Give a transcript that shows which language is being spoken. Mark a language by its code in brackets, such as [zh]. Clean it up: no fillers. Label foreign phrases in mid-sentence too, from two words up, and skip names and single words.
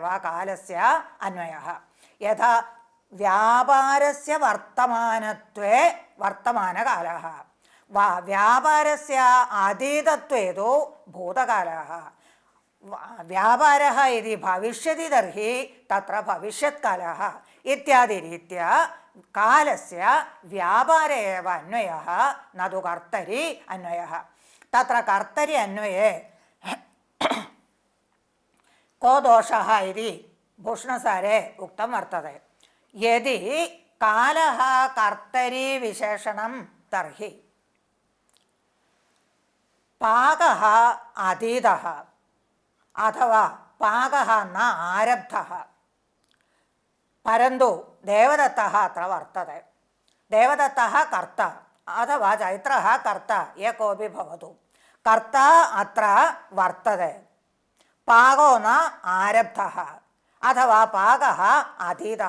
[sa] कालस्य अन्वयः यथा व्यापारस्य वर्तमानत्वे वर्तमानकालः व्यापारस्य अतीतत्वे तु भूतकालः व्यापारः यदि भविष्यति तर्हि तत्र भविष्यत्कालः इत्यादिरीत्या कालस्य व्यापारे एव अन्वयः न तु कर्तरि अन्वयः तत्र कर्तरि अन्वये को दोषः इति भूषणसारे उक्तं वर्तते यदि कालः कर्तरि विशेषणं तर्हि പാകഃ അതീതഃ അഥവാ പാകഃ ന ആരബ്ധഃ പരന്തു ദേവദത്തഃ അത്ര വർത്തതെ. ദേവദത്തഃ കർത്ത അഥവാ ചൈത്രഃ കർത്ത യ കോപി ഭവതു. കർത്ത അത്ര വർത്തതെ. പാകോ ന ആരബ്ധഃ അഥവാ പാകഃ അതീതഃ.